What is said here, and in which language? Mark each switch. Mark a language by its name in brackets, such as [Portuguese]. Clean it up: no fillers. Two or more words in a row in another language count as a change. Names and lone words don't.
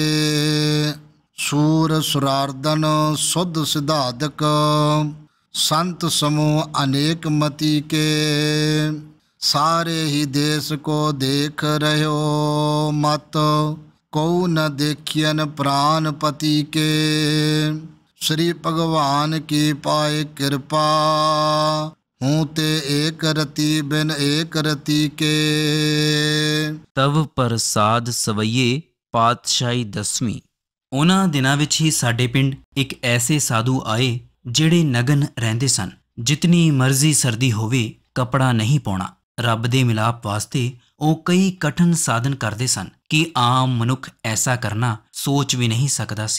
[Braj] ਸੂਰ ਸੁਰਾਰਦਨ ਸੁਧ ਸਿਧਾਦਕ, ਸੰਤ ਸਮੂਹ ਅਨੇਕ ਮਤੀ ਕੇ, ਸਾਰੇ ਹੀ ਦੇਸ ਕੋ ਦੇਖ ਰਹਿਓ ਮਤ, ਕਉ ਨ ਦੇਖਿयन ਪ੍ਰਾਨ ਪਤੀ ਕੇ, श्री भगवान की पाए कृपा, हूँ ते एक रति बिन एक रति के, [Punjabi] ਤਵ ਪ੍ਰਸਾਦ ਸਵਈਏ ਪਾਤਸ਼ਾਹੀ 10ਵੀਂ। ਉਹਨਾਂ ਦਿਨਾਂ ਵਿੱਚ ਹੀ ਸਾਡੇ ਪਿੰਡ ਇੱਕ ਐਸੇ ਸਾਧੂ ਆਏ ਜਿਹੜੇ ਨਗਨ ਰਹਿੰਦੇ ਸਨ। ਜਿਤਨੀ ਮਰਜ਼ੀ ਸਰਦੀ ਹੋਵੇ ਕੱਪੜਾ ਨਹੀਂ ਪਾਉਣਾ। ਰੱਬ ਦੇ ਮਿਲਾਪ ਵਾਸਤੇ ਉਹ ਕਈ ਕਠਿਨ ਸਾਧਨ ਕਰਦੇ ਸਨ ਕਿ ਆਮ ਮਨੁੱਖ ਐਸਾ ਕਰਨਾ ਸੋਚ ਵੀ ਨਹੀਂ ਸਕਦਾ ਸੀ।